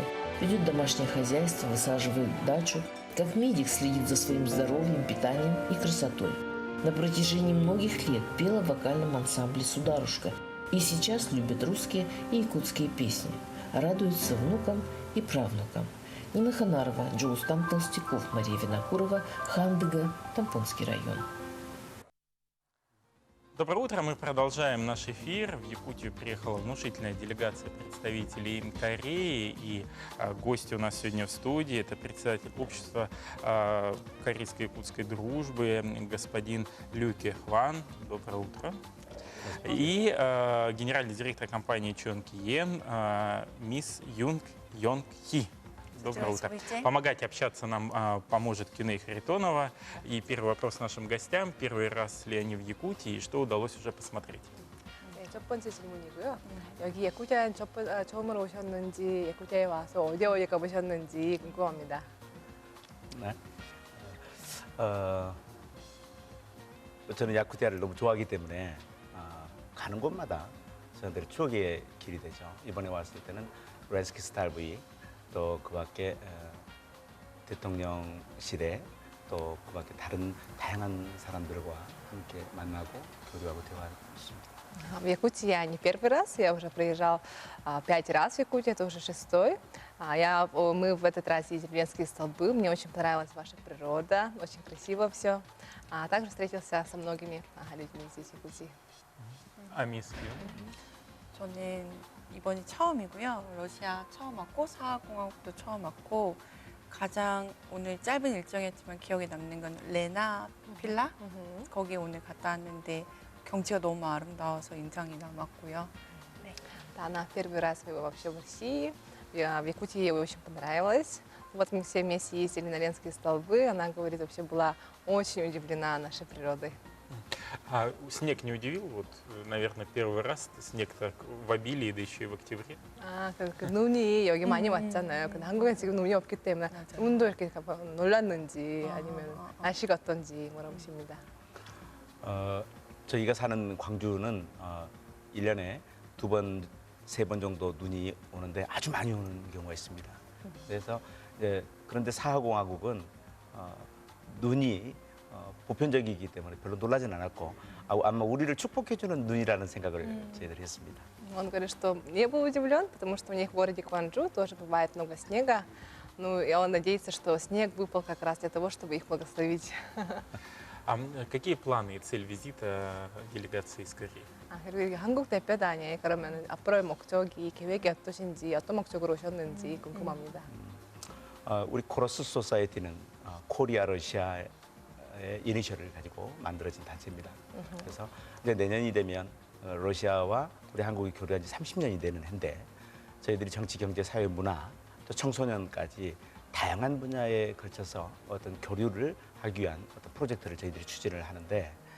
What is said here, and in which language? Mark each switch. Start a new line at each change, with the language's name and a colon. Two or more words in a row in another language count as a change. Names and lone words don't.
Russian: Ведет домашнее хозяйство, высаживает дачу. Как медик следит за своим здоровьем, питанием и красотой. На протяжении многих лет пела в вокальном ансамбле «Сударушка». И сейчас любит русские и якутские песни. Радуется внукам и правнукам. Нина Ханарова, Джоустам Толстяков, Мария Винокурова, Хандыга, Тампонский район. Доброе утро, мы продолжаем наш эфир. В Якутию приехала внушительная делегация представителей Кореи. И гости у нас сегодня в студии. Это председатель общества корейско-якутской дружбы господин Люке Хван. Доброе утро. И генеральный директор компании Чон Киен, мисс Юнг Йонг Хи. Доброе утро. Помогать общаться нам поможет Киней Харитонова. И первый вопрос нашим гостям. Первый раз ли они в Якутии и что удалось уже посмотреть?
Korean: 네, 첫 번째 질문이고요. 여기 야쿠자에 처음으로 오셨는지, 야쿠자에 와서 어디 가보셨는지 궁금합니다. 네. 저는 야쿠자를 너무 좋아하기 때문에 가는 곳마다 저한테는 추억의 길이 되죠. 이번에 왔을 때는 레스키 스타일 V 또 그 밖에 대통령실에 또 그 밖에 다른 다양한 사람들과 함께 만나고 교류하고 대화했습니다.
Russian: В Якутии я не первый раз, я уже приезжал 5 раз в Якутию, это уже 6-й. Мы в этот раз ездили в Ленские столбы, мне очень понравилась ваша природа, очень красиво все. А также встретился со многими людьми здесь в Якутии. А мисс
Korean: 저는 이번이 처음이고요. 러시아 처음 왔고 사하공화국도 처음 왔고 가장 오늘 짧은 일정이었지만 기억에 남는 건 레나 필라 거기에 오늘 갔다 왔는데 경치가 너무 아름다워서 인상이 남았고요.
Russian: Да, она первый раз вообще в России. В Якутии ей очень понравилось. Вот мы все вместе ездили на Ленские столбы. Она говорит, вообще была очень удивлена нашей природой. А снег не удивил? Вот, наверное, первый раз снег так в обилии, да еще и в октябре.
Korean: 그 눈이 여기 많이 왔잖아요. 근데 한국에 지금 눈이 없기 때문에 운도 이렇게 놀랐는지 아니면 날씨가 어떤지 물어보십니다. 저희가 사는 광주는 1년에 2번, 3번 정도 눈이 오는데 아주 많이 오는 경우가 있습니다. 그래서 그런데 사하공화국은 눈이 보편적이기 때문에 별로 놀라진 않았고 아마 우리를 축복해주는 눈이라는 생각을 저희들이 했습니다.
Russian: Он говорит, что не был удивлен, потому что у них в городе Кванджу тоже бывает много снега. Ну, и он надеется, что снег выпал как раз для того, чтобы их благословить. А какие планы и цель визита делегации из Кореи?
Korean: 그리고 이게 한국 대표단이 그러면 앞으로의 목적이 계획이 어떠신지 어떤 목적으로 오셨는지 궁금합니다. 우리 코러스 소사이티는 코리아 러시아의 이니셜을 가지고 만들어진 단체입니다. 그래서 이제 내년이 되면 러시아와 우리 한국이 교류한 지 30년이 되는 해인데 저희들이 정치, 경제, 사회, 문화, 또 청소년까지 다양한 분야에 걸쳐서 어떤 교류를 하기 위한 어떤 프로젝트를 저희들이 추진을 하는데